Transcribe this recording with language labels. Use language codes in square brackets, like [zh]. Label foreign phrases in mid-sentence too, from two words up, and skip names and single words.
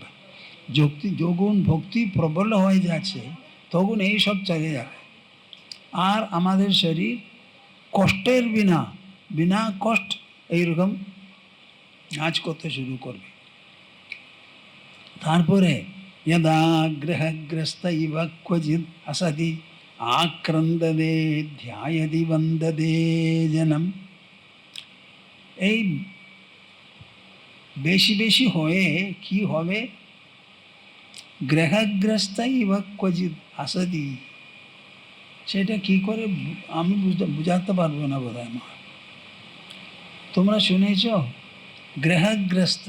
[bn] যখন ভক্তি প্রবল হয়ে যাচ্ছে তখন এইসব চলে যাবে। আর আমাদের শরীর কষ্টের বিনা কষ্ট এইরকম নাচ করতে শুরু করবে। [sa] তারপরে यदा ग्रहग्रस्त इव क्वचित् असति आक्रन्दते ध्यायति वन्दते जनम। [bn] এই বেশি বেশি হয়ে কি হবে? [sa] গ্রহগ্রস্তাই বা ক্বচিৎ হাসতি। [bn] সেটা কি করে আমি বুঝাতে পারবো না বোধ হয়। তোমরা শুনেছ গ্রহগ্রস্তা?